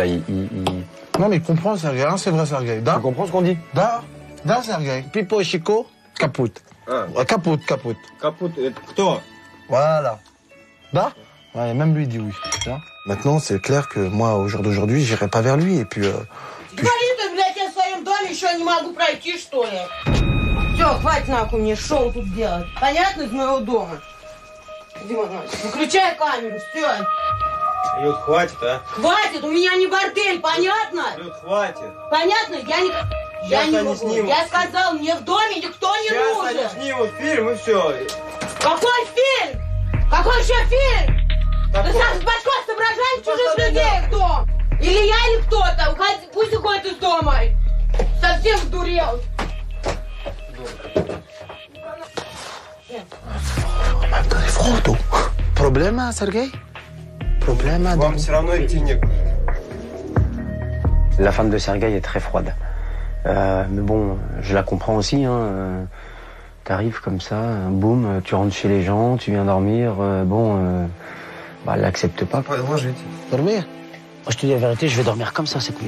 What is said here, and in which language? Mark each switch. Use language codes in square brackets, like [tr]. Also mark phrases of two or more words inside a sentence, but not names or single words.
[fr] Non mais il comprend Sergueï, hein, c'est vrai Sergueï. Tu comprends ce qu'on dit? Da Sergueï. Pipo et Chico, caput. Caput. [ru] Caput, кто? [fr] Voilà. Da? Ouais, même lui dit oui. Maintenant, c'est clair que moi, au jour d'aujourd'hui, j'irai pas vers lui et puis... [ru] Говори ты, блядь, я в своем доме еще не могу пройти, что ли? Все, хватит нахуй мне шоу тут делать. Понятно, из моего дома? Дима, выключай камеру, все. Люд, хватит, а? Хватит, у меня не бордель, понятно? Люд, хватит. Понятно? Я не могу. Я сказал, мне в доме никто не нужен. Сейчас они снимут фильм и все. Какой фильм? Какой еще фильм? Ты сам с башкой соображаешь чужих людей в дом? Или я, или кто-то? Пусть уходит из дома. Совсем сдурел. [fr] On m'a donné froid au dos. Problème, Sergueï? Problème, [ru] Вам все равно идти некуда. [fr] La femme de Sergueï est très froide. Mais bon, je la comprends aussi. Hein. T'arrives comme ça, boum, tu rentres chez les gens, tu viens dormir. Elle l'accepte pas. Ouais, moi, je vais dormir. Moi, je te dis la vérité, je vais dormir comme ça, c'est cool.